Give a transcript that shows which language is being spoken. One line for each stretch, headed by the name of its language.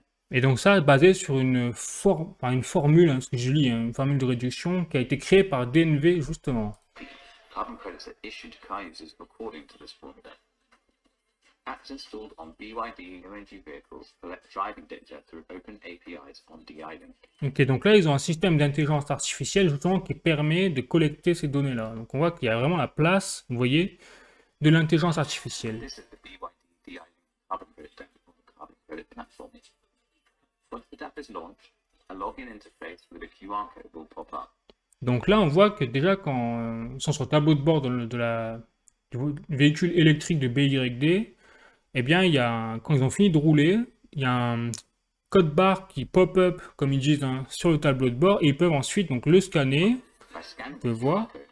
French: Et donc ça, basé sur une formule, hein, ce que je lis, hein, une formule de réduction qui a été créée par DNV justement.
English: Carbon credits are issued to car users according to this formula. Apps installed on BYD energy vehicles collect driving data through open APIs on DI-Link.
French: Ok, donc là, ils ont un système d'intelligence artificielle justement qui permet de collecter ces données-là. Donc on voit qu'il y a vraiment la place, vous voyez, de l'intelligence artificielle.
English: This is the BYD DI-Link carbon credit data on the carbon credit platform. Once the app is launched, a login interface with a QR code will pop up.
French: Donc là, on voit que déjà, quand ils sont sur le tableau de bord du véhicule électrique de BYD, eh bien, quand ils ont fini de rouler, il y a un code barre qui pop-up, comme ils disent, hein, sur le tableau de bord, et ils peuvent ensuite donc, le scanner. On peut voir.